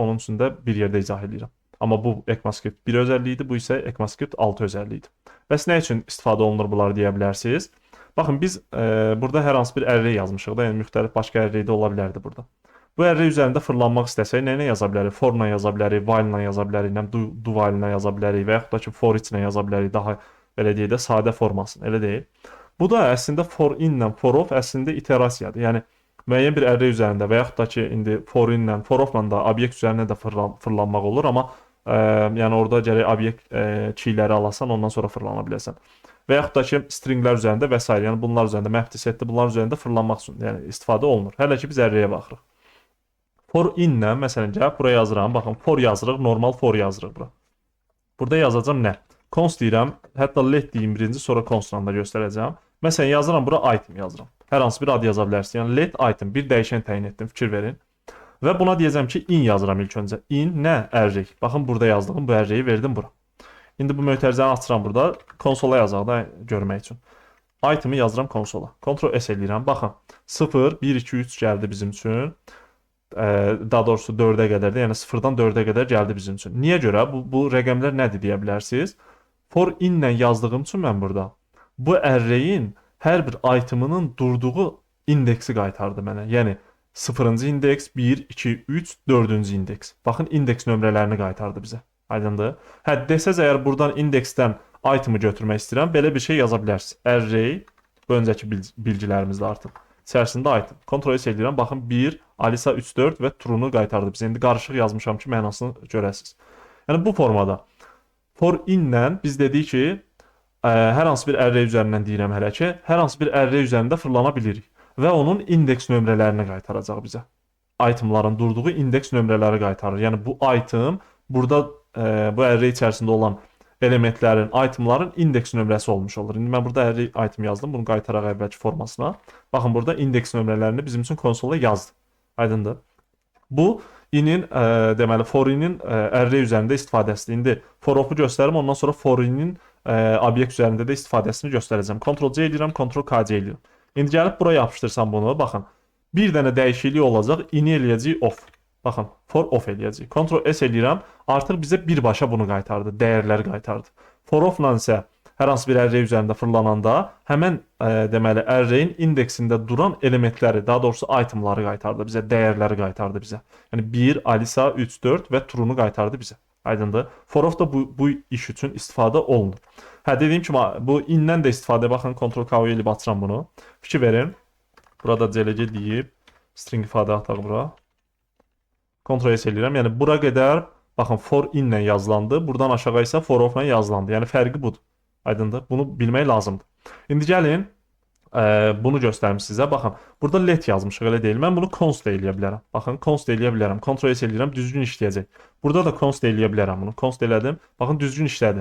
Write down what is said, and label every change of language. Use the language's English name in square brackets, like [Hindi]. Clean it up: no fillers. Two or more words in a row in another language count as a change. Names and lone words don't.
[Azerbaijani] Onun üçün də bir yerdə izah edirəm. Amma bu ECMAScript 1 özəlliyidir, bu isə ECMAScript 6 özəlliyidir. Bəs nə üçün istifadə olunur bunlar deyə bilərsiniz? Baxın, biz burada hər hansı bir array yazmışıq da, yəni müxtəlif başqa array də ola bilərdi burada. Bu array üzərində fırlanmaq istəsək, nə ilə yaza bilərik? For ilə yaza bilərik, while ilə yaza bilərik, [English] do while [Azerbaijani] ilə yaza bilərik və yaxud da ki, [English] for each [Azerbaijani] ilə yaza bilərik, daha belə deyək də sadə formasını, elə deyil. Bu da əslində [English] for in [Azerbaijani] ilə [English] for of [Azerbaijani] əslində iterasiyadır. Yəni müəyyən bir array üzərində və yaxud da ki, indi [English] for in [Azerbaijani] ilə [English] for of [Azerbaijani] ilə də obyekt üzərində də fırlanmaq olur, amma yəni orada gərək obyekt keyləri alasan, ondan sonra fırlana biləsən. Və yaxud da ki, stringlər üzərində və s. yəni bunlar üzərində map setdə bunlar üzərində fırlanmaq üçün yəni istifadə olunur. Hələ ki biz arrayyə baxırıq. [English] For in [Azerbaijani] ilə məsələn gəlib bura yazıram. Baxın, for yazırıq, normal for yazırıq bura. Burada yazacağam nə? Const deyirəm, hətta let deyim birinci, sonra constla da göstərəcəm. Məsələn, yazıram bura item yazıram. Hər hansı bir ad yaza bilərsin. Yəni [English] let item [Azerbaijani] bir dəyişən təyin etdim, fikir verin. Və buna deyəcəm ki, in yazıram ilk öncə. In nə? Array. Baxın, burada yazdığım bu array'i verdim bura. İndi bu mötərizəni açıram burada. Konsola yazaq da görmək üçün. Item'ı yazıram konsola. Ctrl S eləyirəm. Baxın, 0, 1, 2, 3 gəldi bizim üçün. Daha doğrusu 4-ə qədər də, yəni 0-dan 4-ə qədər gəldi bizim üçün. Niyə görə? Bu rəqəmlər nədir deyə bilərsiniz? [English] For in [Azerbaijani] ilə yazdığım üçün mən burada bu array'in hər bir item'ının durduğu indeksi qaytardı mənə. Yəni 0-cı indeks, 1, 2, 3, 4-cü indeks. Baxın, indeks nömrələrini qaytardı bizə. Aydındır? Hə, desəz əgər buradan indeksdən item'ı götürmək istəyirəm, belə bir şey yaza bilərsiniz. Array, bu öncəki bilgilərimizdə artıq. İçərisində item. Ctrl S edirəm. Baxın, 1, Alisa 3, 4 və true'nu qaytardı bizə. İndi qarışıq yazmışam ki, mənasını görəsiniz. Yəni bu formada [English] for in-lə [Azerbaijani] biz dedik ki, hər hansı bir array üzərindən deyirəm hələ ki, hər hansı bir array üzərində fırlana bilirik və onun indeks nömrələrini qaytaracaq bizə. Itemların durduğu indeks nömrələri qaytarır. Yəni bu item burada bu array içərisində olan elementlərin, itemların indeks nömrəsi olmuş olur. İndi mən burada [English] array item [Azerbaijani] yazdım, bunu qaytaraq əvvəlki formasına. Baxın, burada indeks nömrələrini bizim üçün konsola yazdı. Aydındır. Bu inin deməli [English] for inin [Azerbaijani] array üzərində istifadəsidir. İndi [English] for of-u [Azerbaijani] göstərim, ondan sonra [English] for inin [Azerbaijani] obyekt üzərində də istifadəsini göstərəcəm. Ctrl C edirəm, Ctrl K C edirəm. İndi gəlib buraya yapışdırsam bunu, baxın. Bir dənə dəyişiklik olacaq, ini eləyəcək off. Baxın, [English] for off [Azerbaijani] eləyəcək. Ctrl S eləyirəm, artıq bizə birbaşa bunu qaytardı, dəyərləri qaytardı. [English] For off-la [Azerbaijani] isə hər hansı bir array üzərində fırlananda həmən deməli array-in indeksində duran elementləri, daha doğrusu itemları qaytardı bizə, dəyərləri qaytardı bizə. Yəni 1, Alisa 3, 4 və true'nu qaytardı bizə. Aydındır? [English] For of [Azerbaijani] da bu iş üçün istifadə olunur. Hə, dediyim kimi bu in-dən də istifadə, baxın, Ctrl K ilə açıram bunu. Fikir verin. Burada delege deyib string ifadə ataq bura. Ctrl S eləyirəm. Yəni bura qədər baxın [English] for in-lə [Azerbaijani] yazılandı, buradan aşağı isə [English] for of-la [Azerbaijani] yazılandı. Yəni fərqi budur. Aydındır? Bunu bilmək lazımdır. İndi gəlin bunu göstərim sizə. Baxın, burada let yazmışıq, elə deyil. Mən bunu const eləyə bilərəm. Baxın, const eləyə bilərəm. Ctrl S eləyirəm, düzgün işləyəcək. Burada da const eləyə bilərəm bunu. Const elədim. Baxın, düzgün işlədi.